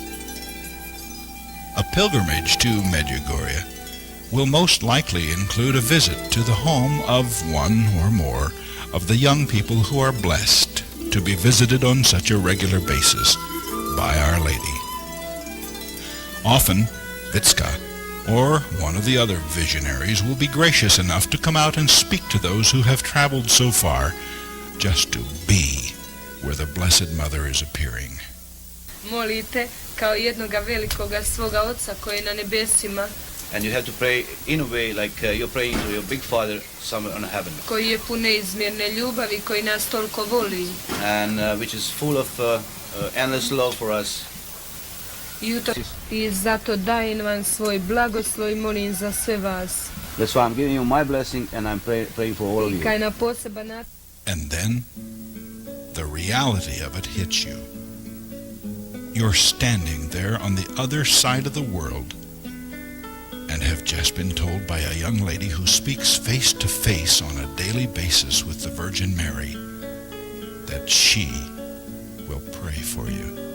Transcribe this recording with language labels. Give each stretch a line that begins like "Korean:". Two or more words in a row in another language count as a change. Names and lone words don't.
English: A pilgrimage to Medjugorje will most likely include a visit to the home of one or more of the young people who are blessed to be visited on such a regular basis by Our Lady. Often, Vitska or one of the other visionaries will be gracious enough to come out and speak to those who have traveled so far just to be where the Blessed Mother is appearing.
Croatian: Molite kao jednoga velikoga svoga Oca koji je na nebesima.
English: And you have to pray in a way like you're praying to your big Father somewhere on heaven.
Croatian: Koji je pun neizmjerne ljubavi, koji nas toliko voli.
English: And which is full of endless love for us.
Croatian: I zato dajem vam svoj blagoslov i molim za sve vas.
English: That's why I'm giving you my blessing and I'm praying for all of you.
Croatian: Kaj na poseban način.
English: And then the reality of it hits you. You're standing there on the other side of the world and have just been told by a young lady who speaks face to face on a daily basis with the Virgin Mary that she will pray for you.